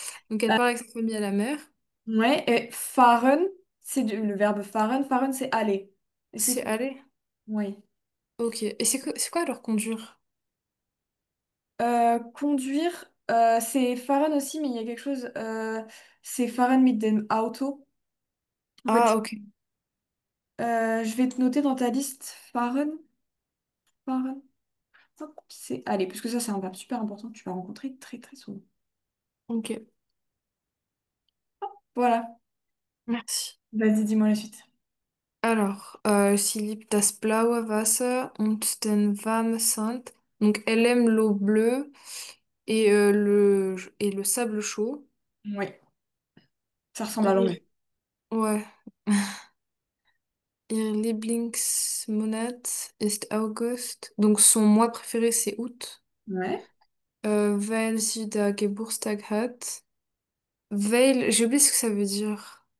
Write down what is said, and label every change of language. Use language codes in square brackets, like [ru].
[fr] Donc elle part avec sa famille à la mer. Ouais, et fahren, le verbe fahren. Fahren, c'est aller. Et c'est C'est tout. aller. Oui. Ok. Et c'est quoi alors conduire? Conduire, c'est fahren aussi, mais il y a quelque chose. C'est [de] fahren mit dem Auto. [fr] En fait, Ah ok. je vais te noter dans ta liste fahren. Fahren. Hop, c'est aller, puisque ça, c'est un verbe super important que tu vas rencontrer très très souvent. Ok. Voilà. Merci. Vas-y, dis-moi la suite. Alors, [de] sie liebt das blaue Wasser und den warmen Sand. [fr] Donc, elle aime l'eau bleue et le sable chaud. Oui, ça ressemble à l'anglais. ouais. [de] Ihr Lieblingsmonat ist August. [fr] Donc, son mois préféré, c'est août. Ouais. [de] Weil sie da Geburtstag hat. [fr] Weil, j'ai oublié ce que ça veut dire.